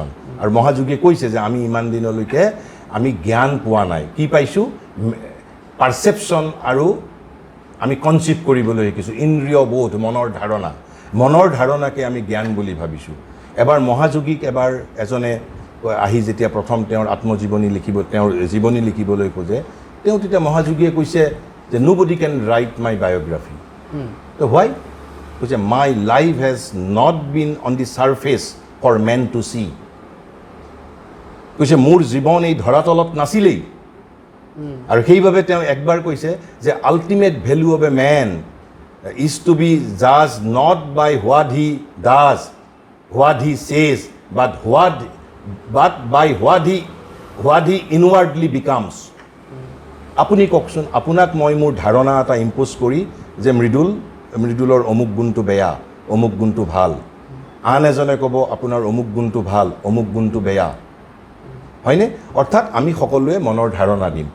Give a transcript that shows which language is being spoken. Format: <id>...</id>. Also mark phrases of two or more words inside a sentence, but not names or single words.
<as>আৰু মহাযোগীয়ে কৈছে যে আমি ইমান দিনলৈকে আমি জ্ঞান পোৱা নাই, কি পাইছোঁ, পাৰচেপশ্যন আৰু আমি কনচিভ কৰিবলৈ শিকিছোঁ, ইন্দ্ৰিয় বোধ, মনৰ ধাৰণাকে আমি জ্ঞান বুলি ভাবিছোঁ। এবাৰ মহাযোগীক এজনে আহি যেতিয়া প্ৰথম তেওঁৰ আত্মজীৱনী তেওঁৰ জীৱনী লিখিবলৈ খোজে, তেওঁ তেতিয়া মহাযোগীয়ে কৈছে যে</as> <en>nobody can write my biography.</en> <as>তো why? কৈছে</as> <en>my life has not been on the surface for men to see.</en> <as>কৈছে মোৰ জীৱন এই ধৰাতলত নাছিলেই। আৰু সেইবাবে তেওঁ একবাৰ কৈছে যে</as> <en>ultimate value of a man is to be judge not by what he does, what he says, but by what he inwardly becomes.</en> <as>আপুনি কওকচোন, আপোনাক মই মোৰ ধাৰণা এটা ইম্প'জ কৰি যে মৃদুলৰ অমুক গুণটো বেয়া, অমুক গুণটো ভাল, আন এজনে ক'ব আপোনাৰ অমুক গুণটো ভাল, অমুক গুণটো বেয়া, হয়নে? অৰ্থাৎ আমি সকলোৱে মনৰ ধাৰণা দিম।</as>